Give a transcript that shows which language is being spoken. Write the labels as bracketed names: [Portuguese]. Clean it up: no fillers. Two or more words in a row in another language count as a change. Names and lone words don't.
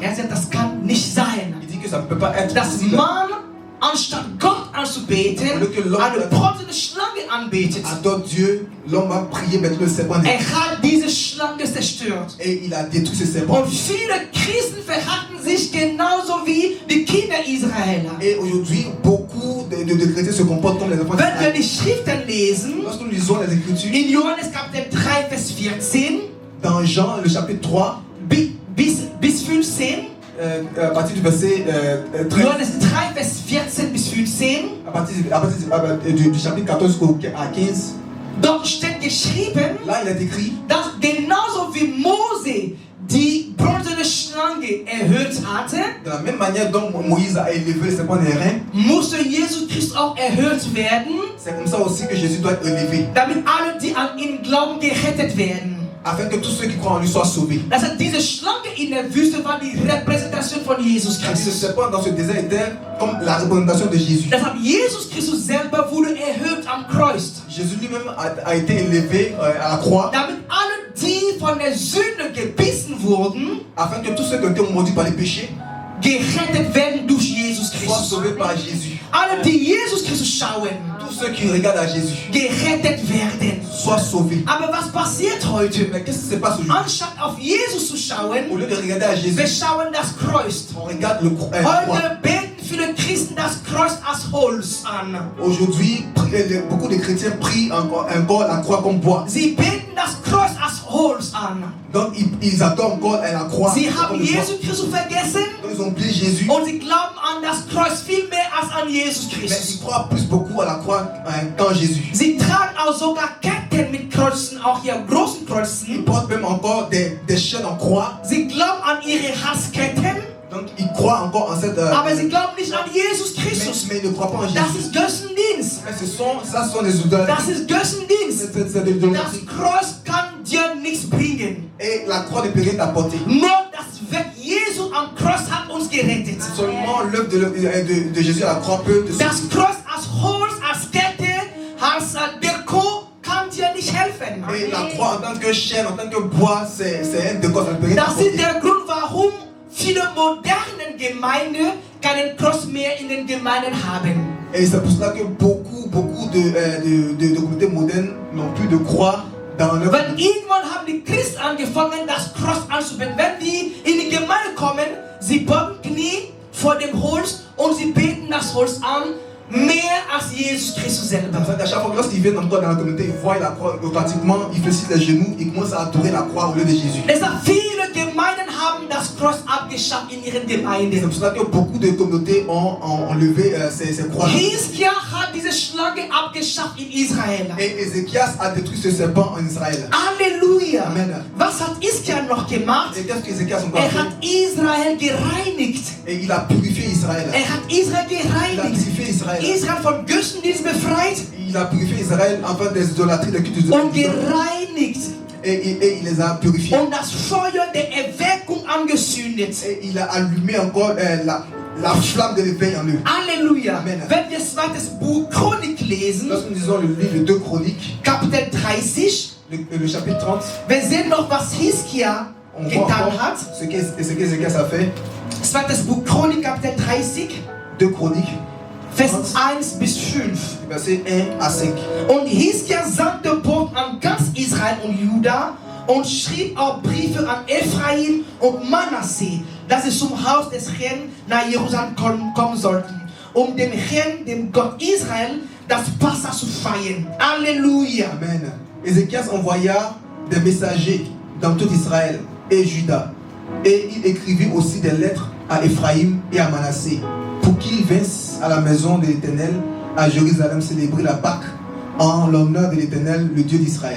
[German] Sagt, das kann nicht sein. [French] Il dit que ça ne peut pas être [German] Dass [French] possible. [German] man anstatt Gott anzubeten, eine bronzene Schlange anbetet. [French] Adore Dieu, l'homme a prié maintenant le serpent des reins. [German] Hat diese Schlange zerstört. [French] Et il a détruit ce serpent. [German] Und viele Christen verhalten sich genauso wie die Kinder Israeler. [French] Et aujourd'hui, beaucoup de chrétiens se comportent comme les enfants [German] Wenn wir [French] d'Israël. [German] die Schriften lesen, [French] Lorsque nous lisons les Écritures, [German] in Johannes Kapitel 3, Vers 14, [French] dans Jean, le chapitre 3, [German] bis 15, [French] à partir du verset 13, [German] Johannes 3, Vers 14 bis 15, [French] à partir du chapitre 14 à 15, [German] dort steht geschrieben, [French] là il est écrit, [German] dass genauso wie Mose die bronzene Schlange erhöht hatte, [French] de la même manière dont Moïse a élevé le serpent des reins, [German] musste Jesus Christus auch erhöht werden, [French] c'est comme ça aussi que Jésus doit être élevé, [German] damit alle, die an ihn glauben, gerettet werden. [French] afin que tous ceux qui croient en lui soient sauvés. [German] Das heißt, diese Schlange in der Wüste war die Repräsentation von Jesus [French] Ce Christus. serpent dans ce désert était comme la représentation de Jésus. [German] Deshalb Jesus Christus selber wurde erhöht am Kreuz. [French] Jésus lui-même a été élevé à la croix, [German] Damit alle, die von der Sünde gebissen wurden, [French] afin que tous ceux qui ont été maudits par les péchés [German] gerettet werden durch Jesus [French] soient Christus. sauvés par Jésus. [German] Alle, die Jesus Christus schauen, [French] Tous ceux qui regardent à Jésus [German] gerettet werden. [French] soient sauvés. [German] Aber was passiert heute? [French] Mais qu'est-ce qui se passe aujourd'hui? [German] Anstatt auf Jesus zu [French] Au [German] schauen, [French] lieu de regarder à Jésus, [German] wir schauen das Kreuz. [French] on regarde la croix. [German] Heute beten viele Christen das Kreuz als Holz an. [French] Aujourd'hui, beaucoup de chrétiens prient encore la croix comme bois. [German] Sie beten das Kreuz als Holz an. [French] Donc ils adorent encore la croix. [German] Sie [French] comme [German] haben [French] le bois. [German] Jesus Christus vergessen [French] Donc ils ont oublié Jésus. [German] und sie glauben an das Kreuz viel mehr als an Jesus [French] Mais Christus. ils croient beaucoup à la croix qu'en Jésus. [German] Sie tragen auch sogar Ketten mit Kreuzen, auch hier großen [French] Ils [German] Kreuzen. [French] portent même encore des chaînes en croix. [German] Sie glauben an ihre Halsketten, [French] Donc ils croient encore en cette... [German] aber sie glauben nicht an Jesus Christus. [French] mais ils ne croient pas en [German] Das [French] Jésus. [German] ist Götzendienst. [French] Mais ça sont des idoles. [German] Das ist Götzendienst. [French] C'est de [German] Das [French] l'idolâtrie. [German] Kreuz kann dir nichts bringen. [French] Et la croix ne peut rien t'apporter. [German] Nur das Werk Jesu am Kreuz hat uns gerettet. [French] Seulement l'œuvre de Jésus à la croix peut te [German] Das [French] sauver. [German] Kreuz als Holz, als Kette, als Deko kann dir nicht helfen. [French] Et la croix en tant que chaîne, en tant que bois, c'est un décor, ça ne peut rien [German] Das ist [French] t'apporter. [German] der Grund, warum viele moderne Gemeinden keinen Kreuz mehr in den Gemeinden haben. [French] Et c'est pour cela que beaucoup de communautés modernes n'ont plus de croix dans leur [German] Weil irgendwann haben die Christen angefangen, das Kreuz anzubeten. Wenn die in die Gemeinde kommen, sie beugen Knie vor dem Holz und sie beten das Holz an, mehr als Jesus Christus selber. [French] C'est à chaque fois que lorsqu'ils viennent encore dans la communauté, ils voient la croix, automatiquement ils fléchissent les genoux, ils commencent à adorer la croix au lieu de Jésus. [German] Deshalb viele Gemeinden haben das Kreuz abgeschafft in ihren [French] C'est [German] Gemeinden. [French] pour cela que beaucoup de communautés ont levé ces croix. [German] Hiskia hat diese Schlange abgeschafft in Israel. [French] Et Ézéchias a détruit ce serpent en Israël. [German] Halleluja! Amen. Was hat Hiskia noch gemacht? [French] Et qu'est-ce qu'Ézéchias a fait? [German] Hat Israel gereinigt. [French] Et il a purifié Israël. [German] Hat Israel [French] Il a [German] gereinigt. [French] purifié Israël. [German] Israel von Götzendienst befreit [French] Il a purifié Israël enfin des idolâtries, des cultes [German] und [French] idoles. [German] gereinigt [French] Et il les a purifiés. [German] und das Feuer der Erweckung angezündet. [French] Et il a allumé encore la flamme de l'éveil en eux. [German] Halleluja! Amen. Wenn wir das zweite Buch Chronik lesen, [French] Lorsque nous lisons le livre de 2 Chroniques, [German] Kapitel 30, [French] le chapitre 30, [German] wir sehen noch, was Hiskia [French] on voit [German] getan [French] encore [German] hat. [French] ce qu'Ézéchias a fait. [German] Zweites Buch Chronik, Kapitel 30, [French] 2 Chroniques, [German] Vers 1 bis 5. [French] versets 1 à 5. [German] Und Hiskia sandte Boten an ganz Israel und Juda und schrieb auch Briefe an Ephraim und Manasseh, dass sie zum Haus des Herrn nach Jerusalem kommen sollten, um dem Herrn, dem Gott Israel, das Passa zu feiern. [French] Alléluia. Amen. Ézéchias envoya des messagers dans tout Israël et Juda. Et il écrivit aussi des lettres à Ephraim et à Manassé pour qu'ils vinssent à la maison de l'Éternel à Jérusalem célébrer la Pâque en l'honneur de l'Éternel, le Dieu d'Israël.